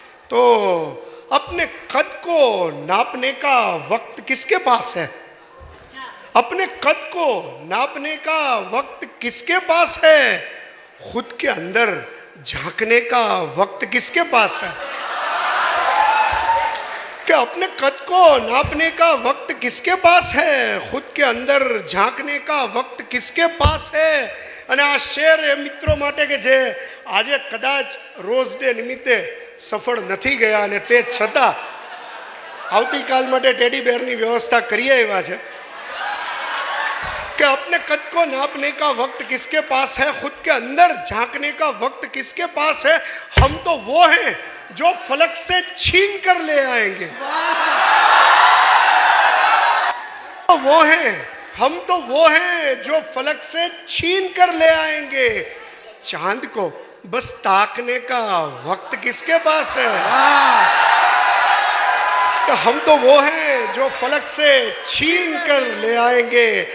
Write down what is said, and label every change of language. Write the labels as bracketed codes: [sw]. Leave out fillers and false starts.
[hi] तो अपने कद को नापने का वक्त किसके पास है, अपने कद को नापने का वक्त किसके पास है, खुद के अंदर झांकने का वक्त किसके पास है। कि अपने कद को नापने का वक्त किसके पास है, खुद के अंदर झांकने का वक्त किसके पास है। [gu] અને આ શેર એ મિત્રો માટે કે જે આજે કદાચ રોઝ ડે નિમિત્તે સફળ નથી ગયા અને તે છતાં આવતીકાલ માટે ટેડી બેરની વ્યવસ્થા કરી આવ્યા છે [hi] कि अपने कद को नापने का वक्त किसके पास है, खुद के अंदर झांकने का वक्त किसके पास है। हम तो वो हैं जो फलक से छीन कर ले आएंगे, वो हैं हम तो वो हैं जो फलक से छीन कर ले आएंगे। चांद को बस ताकने का वक्त किसके पास है, तो हम तो वो हैं जो फलक से छीन कर ले आएंगे।